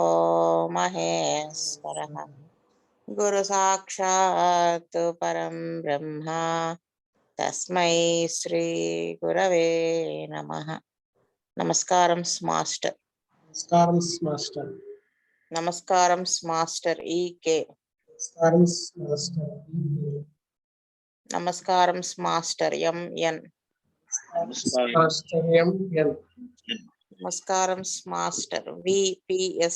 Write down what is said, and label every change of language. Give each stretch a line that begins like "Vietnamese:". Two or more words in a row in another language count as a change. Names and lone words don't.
Sanskrit: महेश्वरः गुरु साक्षात् परं ब्रह्म तस्मै श्री गुरवे नमः.
Telugu: నమస్కారం మాస్టర్. నమస్కారం మాస్టర్. నమస్కారం మాస్టర్ ఈకే. నమస్కారం మాస్టర్. నమస్కారం మాస్టర్ ఎంఎన్. మాస్టర్ ఎంఎన్. నమస్కారం మాస్టర్ విపిఎస్.